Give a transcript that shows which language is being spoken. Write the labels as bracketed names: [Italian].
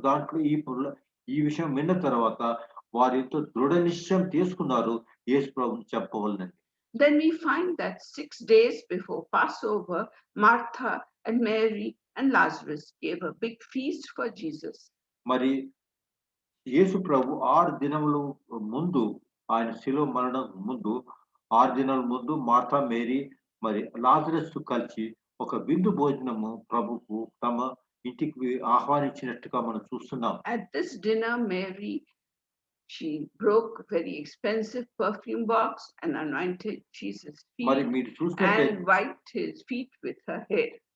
[Telugu] దాంట్లో ఈ విషయం విన్న తర్వాత వారు ఎంతో దృఢ నిశ్చయం తీసుకున్నారు, యేసు ప్రభుని చెప్పవలనండి. [English] Then we find that 6 days before Passover, Martha and Mary and Lazarus gave a big feast for Jesus. [Telugu] మరి యేసు ప్రభు 6 దినములు ముందు, ఆయన శిలువ మరణం ముందు 6 దినాల ముందు మార్తా, మేరీ మరి లాజరస్ కలిసి ఒక విందు భోజనము ప్రభుకు తమ ఇంటికి ఆహ్వానించినట్టుగా మనం చూస్తున్నాం. [English] At this dinner, Mary, she broke a very expensive perfume box and anointed Jesus' [Telugu] మరి [English] feet [Telugu] మీరు చూసినట్లయితే [English] and wiped his feet with her hair.